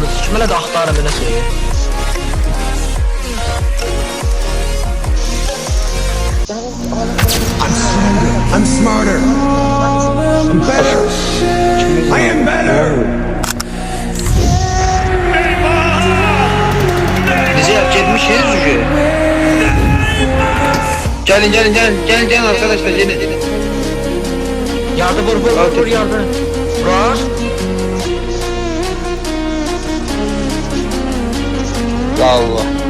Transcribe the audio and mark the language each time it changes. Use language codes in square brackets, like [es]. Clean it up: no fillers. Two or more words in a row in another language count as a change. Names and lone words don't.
[az] Kim elə də axtarım elə şeyi. [en] I'm smarter. I'm better. I am better. [az] Bizi getmişiz çünkü. [tr] Gelin arkadaşlar gelin. Yardı vur yardı. Vur. Allah.